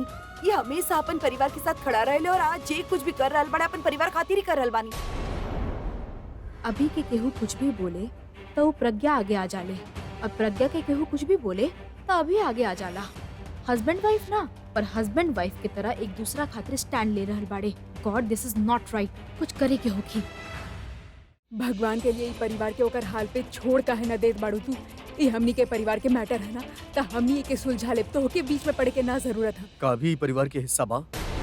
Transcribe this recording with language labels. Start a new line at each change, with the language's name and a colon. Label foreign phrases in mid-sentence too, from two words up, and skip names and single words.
Bhojpuri: ये हमेशा अपन परिवार के साथ खड़ा रहले, और आज जे कुछ भी कर रहल बड़ा अपन परिवार खातिर ही कर रहल बानी। अभी के केहू कुछ भी बोले तो वो प्रज्ञा आगे आ जाले, अब प्रज्ञा के केहू कुछ भी बोले तो अभी आगे आ जाला।
English: husband wife
Bhojpuri: ना, पर
English: husband wife
Bhojpuri: की तरह एक दूसरा खातिर स्टैंड ले रहल बाड़े।
English: God this is not right.
Bhojpuri: कुछ करे के होखी। भगवान के लिए ई परिवार के ओकर हाल पे छोड़ काहे ना देत बाड़ू तू? ये हमनी के परिवार के मैटर है ना, तो हमनी के सुलझा ले, तो के बीच में पड़े के ना जरूरत है। का भी परिवार के हिस्सा बा।